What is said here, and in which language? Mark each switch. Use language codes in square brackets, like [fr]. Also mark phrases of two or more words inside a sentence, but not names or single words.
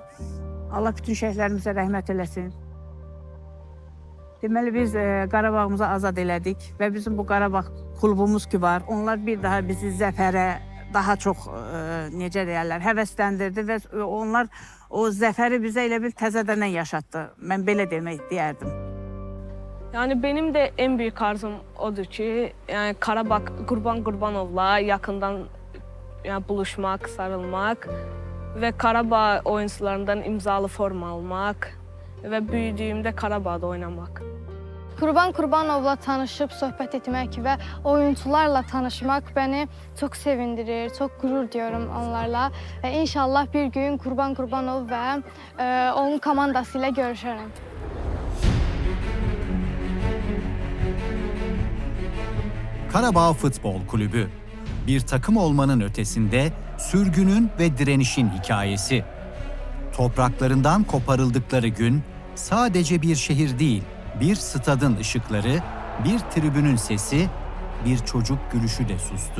[az] Allah bütün şəhidlərimizə rəhmət eləsin. Deməli, biz Qarabağımızı azad elədik və bizim bu Qarabağ klubumuz ki var, onlar bir daha bizi zəfərə daha çox, necə deyərlər, həvəsləndirdi və onlar o zəfəri bizə elə bir təzədən yaşatdı. Mən belə demək deyərdim. [tr] Yani benim de en büyük arzum odur ki, yani Qarabağ Qurban Qurbanovla yakından yani buluşmak, sarılmak ve Qarabağ oyuncularından imzalı forma almak ve büyüdüğümde Qarabağ'da oynamak. [az] Qurban Qurbanovla tanışıb söhbət etmək və oyuncularla tanışmaq məni çox sevindirir, çox [tr] qürur duyuyorum onlarla [az] və inşallah bir gün Qurban Qurbanov və onun komandası ilə görüşərəm. [tr] Karabağ Futbol Kulübü, bir takım olmanın ötesinde sürgünün ve direnişin hikayesi. Topraklarından koparıldıkları gün sadece bir şehir değil, bir stadın ışıkları, bir tribünün sesi, bir çocuk gülüşü de sustu.